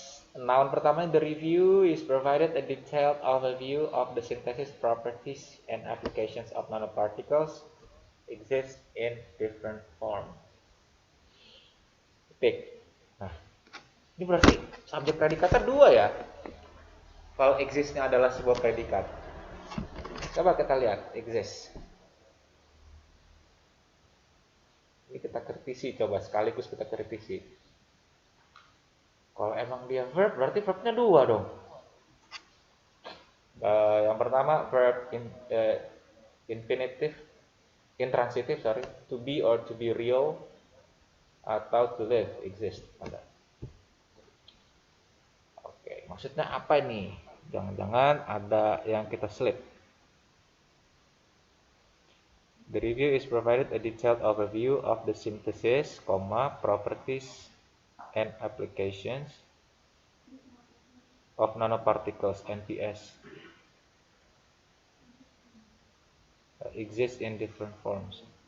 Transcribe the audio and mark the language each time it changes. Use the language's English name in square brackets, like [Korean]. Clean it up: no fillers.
[Indonesian] Noun pertama, [English] the review is provided a detailed overview of the synthesis properties and applications of nanoparticles exist in different form. [Indonesian] Titik. Nah, ini berarti subjek predikatnya dua ya. Kalau existnya adalah sebuah predikat. Coba kita lihat exist. Ini kita kritisi, coba sekaligus kita kritisi. Kalau emang dia verb, berarti verbnya dua dong. Yang pertama [English] verb infinitive, intransitive, to be or to be real, atau to live, exist. [Indonesian] Oke, maksudnya apa ini? Jangan-jangan ada yang kita selip. [English] The review is provided a detailed overview of the synthesis, properties, and applications of nanoparticles (NPS) exist in different forms.